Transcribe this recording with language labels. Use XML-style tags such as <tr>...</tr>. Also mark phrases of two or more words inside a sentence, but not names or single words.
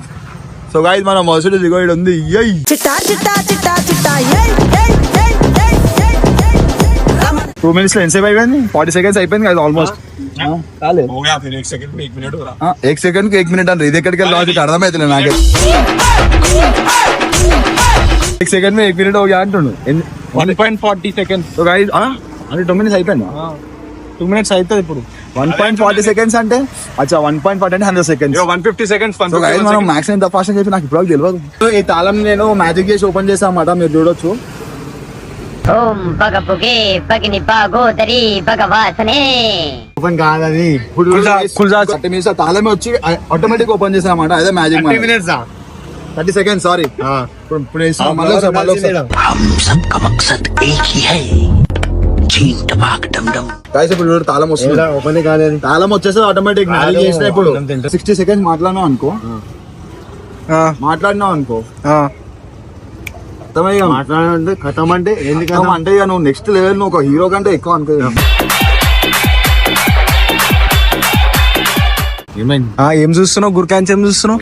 <en>so guys</en> <te>మన మర్సిడీస్ ఇగో ఇక్కడ ఉంది. 2 minutes లో ఎంతసేపు అయిపోయింది? 40 seconds అయిపోయింది కదా ఆల్మోస్ట్. 1 second కి 1 minute అంటే ఇది ఎక్కడికి వెళ్ళి అర్థమైతే నాకే.</te> <hi>1 second में 1 minute हो गया అంటుండు.</hi> <te>1.40 seconds.</te> <en>so guys</en> <te>అంటే 2 minutes అయిపోయింది. 2 minutes అవుతుంది ఇప్పుడు. 1.40 seconds అంటే అచ్చా 1.40 అంటే 100 seconds. 150 seconds.</te> <en>so guys</en> <te>మనం మ్యాక్స్ ఎంత ఫాస్ట్ అని చెప్పి నాకు ఇప్పుడు తెలియదు. సో ఈ తాళం నేను మ్యాజిక్ చేసి ఓపెన్ చేసాను అన్నమాట, మీరు చూడొచ్చు. ఓం పగపుగే పగిని పాగోదరి భగవాసనే. ఓపెన్ కాదని ఇప్పుడు</te> <hi>खुल जा</hi> <te>30 minutes తాళమే వచ్చి</te> <en>automatic open</en> <te>చేసా అన్నమాట. అదే మ్యాజిక్ 30</te> <en>seconds sorry.</en> <te>ఇప్పుడు వేస్తాం, మళ్ళీ ఒకసారి, మళ్ళీ ఒకసారి.</te> <hi>हम सबका मकसद एक ही है, चीन टपाक डम डम।</hi> <te>Guys, ఇప్పుడు చూడు తాళం వస్తుంది. ఓపెన్ కాలేదు. తాళం వచ్చేసి</te> <en>automatic magic</en> <te>చేసిన. ఇప్పుడు 60 seconds మాట్లాడినావు అనుకో, మాట్లాడినావు అనుకో అర్థమయ్యా. మాట్లాడంటే కథం అంటే ఏంది కథం అంటే ఇక నువ్వు</te> <en>next level,</en> <te>నువ్వు ఒక హీరో కంటే ఎక్కువ అనుకో. ఏం చూస్తున్నావు? గుర్కాంచి ఏం చూస్తున్నావు?</te>